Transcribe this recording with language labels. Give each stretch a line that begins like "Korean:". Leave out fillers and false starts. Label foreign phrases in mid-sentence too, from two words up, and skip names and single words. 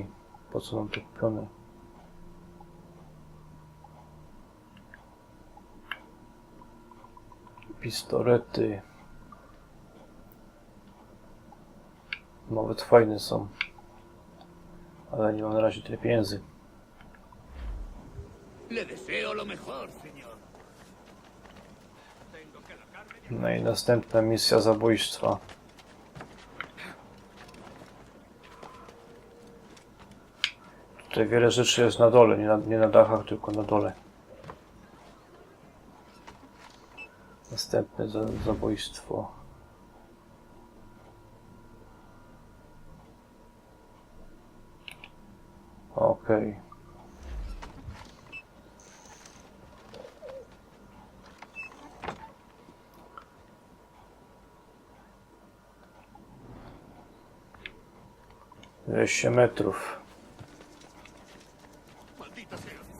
Polish: Po co nam to kupione? Pistolety. Nawet fajne są. Ale nie mam na razie tyle pieniędzy.
Spanish: Le deseo lo mejor, señor.
Polish: No i następna misja zabójstwa. Tutaj wiele rzeczy jest na dole, nie na dachach, tylko na dole. Następne zabójstwo. Okej. Okay. 200 metrów.
Spanish: Maldita sea.